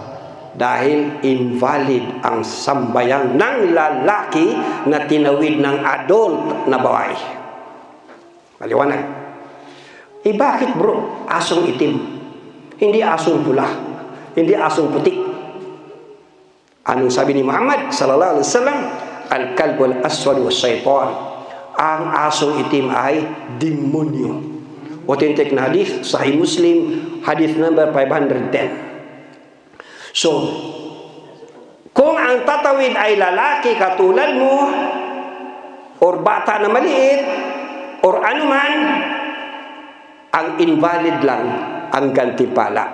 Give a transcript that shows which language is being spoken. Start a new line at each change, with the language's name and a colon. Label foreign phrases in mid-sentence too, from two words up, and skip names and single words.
Filipino: Dahil invalid ang sambayan ng lalaki na tinawid ng adult na babae. Maliwanag. Bakit bro? Asong itim. Hindi asong pula. Hindi asong putik. Anong sabi ni Muhammad
Arabic: صلى الله عليه وسلم? الكلب الأسود وشيطان.
Filipino: Ang asong itim ay demonyo. Authentic na hadith, Sahih Muslim,
English: hadith number
Filipino: 510. So, kung ang tatawid ay lalaki katulad mo, or bata na maliit, or anuman, ang invalid lang ang gantimpala.